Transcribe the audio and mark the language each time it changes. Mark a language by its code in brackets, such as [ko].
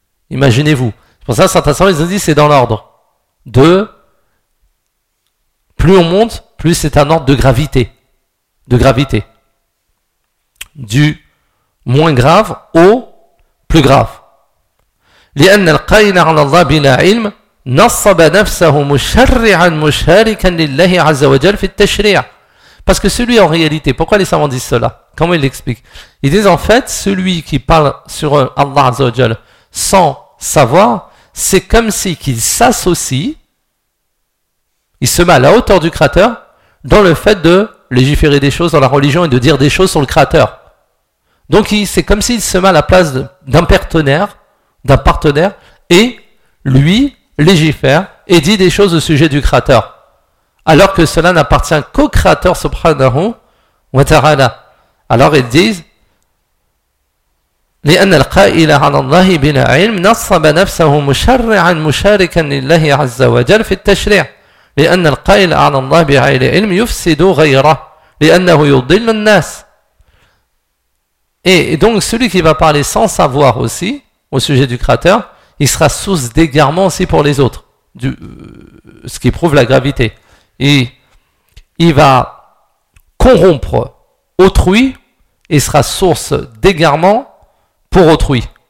[fr] Imaginez-vous. C'est pour ça que certains savants, ils ont dit c'est dans l'ordre. De plus on monte, plus c'est un ordre de gravité. De gravité. Du moins grave au plus grave. [ar] لأن القائل على الله بلا علم نصب نفسه مشرعا مشاركا لله عز وجل في التشريع. [fr] Parce que celui en réalité, pourquoi les savants disent cela? Comment ils l'expliquent? Ils disent en fait, celui qui parle sur Allah عز وجل sans savoir, c'est comme si qu'il s'associe, il se met à la hauteur du Créateur dans le fait de légiférer des choses dans la religion et de dire des choses sur le Créateur. Donc c'est comme s'il se met à la place d'un partenaire. D'un partenaire, et lui légifère et dit des choses au sujet du Créateur. Alors que cela n'appartient qu'au Créateur subhanahu wa ta'ala. Alors ils disent [ar] لأن القائل على الله بلا علم نصب نفسه مشرعا مشاركا لله عز وجل في التشريع. لأن القائل على الله بغير علم يفسد غيره لأنه يضل الناس. [fr] Et donc celui qui va parler sans savoir aussi, au sujet du Créateur, il sera source d'égarement aussi pour les autres, ce qui prouve la gravité. Et il va corrompre autrui et sera source d'égarement pour autrui.